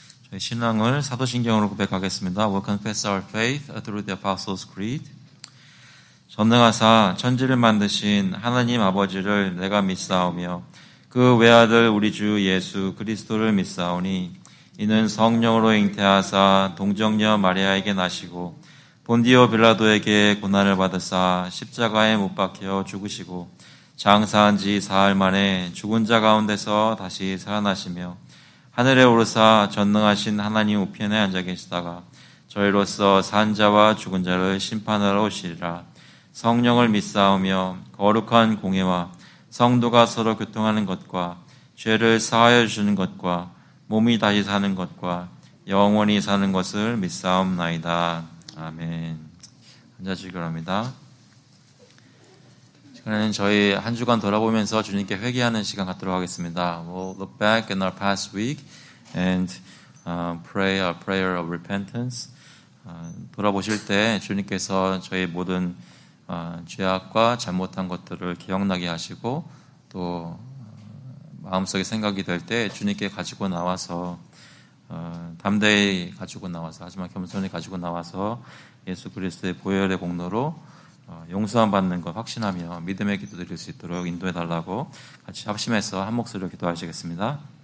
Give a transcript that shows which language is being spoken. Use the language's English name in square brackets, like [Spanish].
[Korean] 저희 신앙을 사도신경으로 고백하겠습니다. [English] We'll confess our faith through the Apostles' Creed. [Korean] 전능하사 천지를 만드신 하나님 아버지를 내가 믿사오며 그 외아들 우리 주 예수 그리스도를 믿사오니 이는 성령으로 잉태하사 동정녀 마리아에게 나시고 본디오 빌라도에게 고난을 받으사 십자가에 못 박혀 죽으시고 장사한 지 사흘 만에 죽은 자 가운데서 다시 살아나시며 하늘에 오르사 전능하신 하나님 우편에 앉아 계시다가 저희로서 산 자와 죽은 자를 심판하러 오시리라. 성령을 믿사오며 거룩한 공예와 성도가 서로 교통하는 것과 죄를 사하여 주시는 것과 몸이 다시 사는 것과 영원히 사는 것을 믿사옵나이다. 아멘. 앉아주시기 바랍니다. 시간에는 저희 한 주간 돌아보면서 주님께 회개하는 시간 갖도록 하겠습니다. [English] We'll look back in our past week and pray a prayer of repentance. [Korean] 돌아보실 때 주님께서 저희 모든 죄악과 잘못한 것들을 기억나게 하시고 또 마음속에 생각이 될 때 주님께 가지고 나와서 담대히 가지고 나와서 하지만 겸손히 가지고 나와서 예수 그리스도의 보혈의 공로로 용서함 받는 것 확신하며 믿음의 기도 드릴 수 있도록 인도해 달라고 같이 합심해서 한 목소리로 기도하시겠습니다.